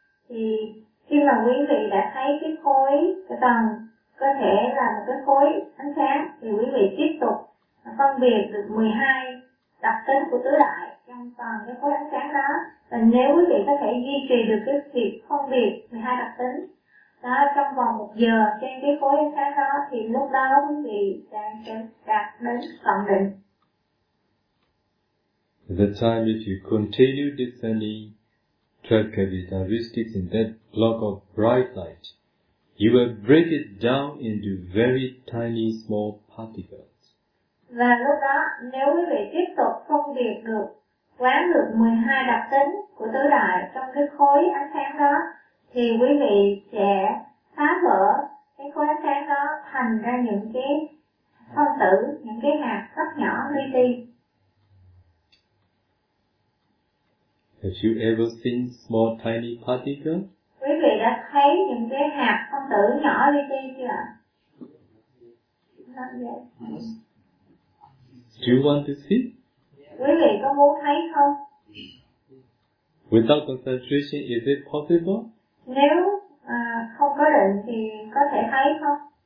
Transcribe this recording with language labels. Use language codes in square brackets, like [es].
[vi] Thì khi mà quý vị đã thấy cái khối, cái tầng cơ thể là một cái khối ánh sáng, thì quý vị tiếp tục phân biệt được 12 đặc tính của tứ đại trong toàn cái khối ánh sáng đó. Và nếu quý vị có thể duy trì được cái việc phân biệt 12 đặc tính đó trong vòng 1 giờ trên cái khối ánh sáng đó, thì lúc đó quý vị đang đạt đến tận định. [en] The time if you continue descending 12 characteristics in that block of bright light, you will break it down into very tiny small particles. [vi] Và lúc đó nếu quý vị tiếp tục phân biệt được, quán được 12 đặc tính của tứ đại trong cái khối ánh sáng đó, thì quý vị sẽ phá vỡ cái khối ánh sáng đó thành ra những cái phân tử, những cái hạt rất nhỏ li ti. [en] Have you ever seen small tiny particles? [vi] Quý vị đã thấy những cái hạt phân tử nhỏ li ti chưa ạ? [en] Do you want to see? [vi] Quý vị có muốn thấy không? [en] Without concentration, is it possible? [vi] Nếu không có định thì có thể thấy không?